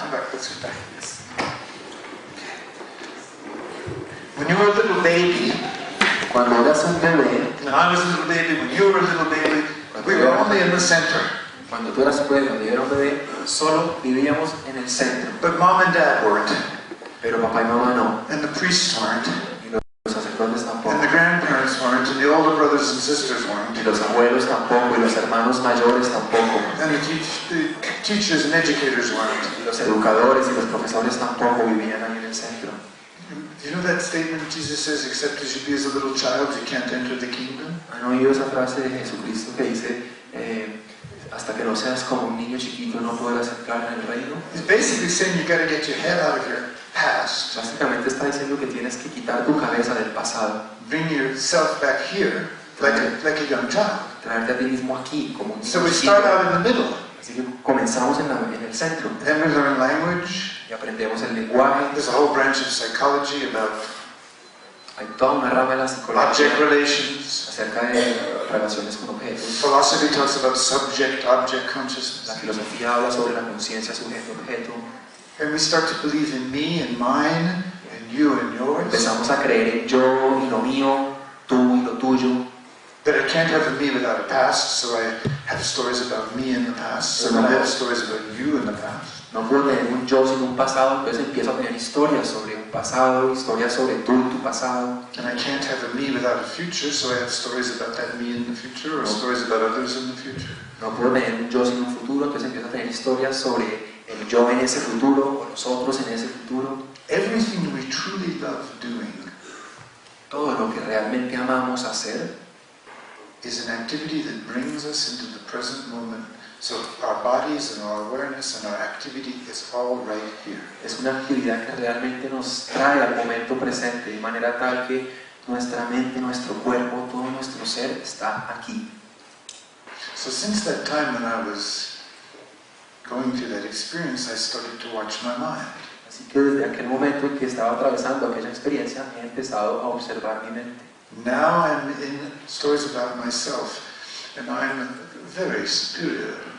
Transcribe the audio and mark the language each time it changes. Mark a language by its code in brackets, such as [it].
[en] Come back, let's get back to this. When you were a little baby, [es] Cuando eras un bebé, [en] when I was a little baby, when you were a little baby, we were only in the center. [es] Cuando tú eras bebé, cuando yo era un bebé, solo vivíamos en el centro. [en] But mom and dad weren't. [es] Pero papá y mamá no. [en] And the priests weren't. [es] Y los sacerdotes tampoco. [en] And the grandparents weren't. And the older brothers and sisters weren't. [es] Y los abuelos tampoco. Y los hermanos mayores tampoco. [en] And the teachers and educators weren't. [es] Y los educadores y los profesores tampoco vivían ahí en el centro. [en] You know that statement Jesus says, except as you be as a little child, you can't enter the kingdom? [es] ¿Han oído esa frase de Jesucristo que dice, hasta que no seas como un niño chiquito no podrás entrar en el reino? [en] He's basically saying you got to get your head out of your past. [es] Básicamente está diciendo que tienes que quitar tu cabeza del pasado. [en] Bring yourself back here, like a young child. [es] Traerte a ti mismo aquí como un niño [en] So we [es] chiquito. [en] start out in the middle. [es] Así que comenzamos en el centro. [en] Then we learn language. [es] Y aprendemos el lenguaje. [en] There's a whole branch of psychology about [es] Hay toda una rama de la psicología [en] object relations. [es] acerca de relaciones con objetos. [en] Philosophy talks about subject-object consciousness. [es] La filosofía habla sobre la conciencia sujeto-objeto. [en] And we start to believe in me and mine, and you and yours. [es] Empezamos a creer en yo y lo mío, tú y lo tuyo. [en] But I can't have a me without a past, so I have stories about me in the past. So then I have stories about you in the past. [es] No puedo tener un yo sin un pasado, entonces empiezo a tener historias sobre un pasado, historias sobre tú y tu pasado. [en] And I can't have a me without a future, so I have stories about that me in the future, or stories about others in the future. [es] No puedo tener un yo sin un futuro, entonces empiezo a tener historias sobre el yo en ese futuro o los otros en ese futuro. [en] Everything we truly love doing [es] Todo lo que realmente amamos hacer [en] is an activity that brings us into the present moment. So our bodies and our awareness and our activity is all right here. [es] es una actividad que realmente nos trae al momento presente, de manera tal que nuestra mente, nuestro cuerpo, todo nuestro ser está aquí. [en] So since that time when I was going through that experience, I started to watch my mind. [es] Así que desde aquel momento en que estaba atravesando aquella experiencia, he empezado a observar mi mente. [en] Now I'm in stories about myself, and I'm very superior.